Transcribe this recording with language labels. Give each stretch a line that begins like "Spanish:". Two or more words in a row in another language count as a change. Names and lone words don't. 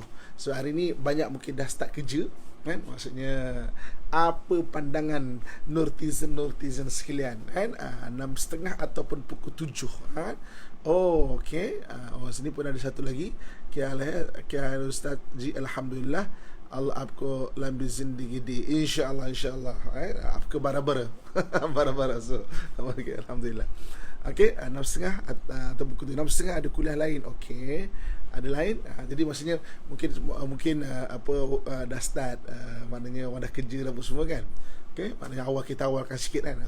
Malay: So hari ni banyak mungkin dah start kerja, kan? Maksudnya apa pandangan Nurtizen sekalian, kan? 6.30 ataupun pukul 7, kan? Oh, okey. Sini pun ada satu lagi. Kia Ustaz Ji, alhamdulillah, Allah
Hindi: आपको लंबी जिंदगी दी, इंशाअल्लाह आपको bara-bara bara-bara.
English: So okay,
Malay: alhamdulillah. Okey, 6.30 atau pukul 6.30 ada kuliah lain. Okey, ada lain. Jadi maksudnya mungkin dah start, maknanya orang dah kerja dah semua, kan? Okey, maknanya kita awalkan sikit, kan?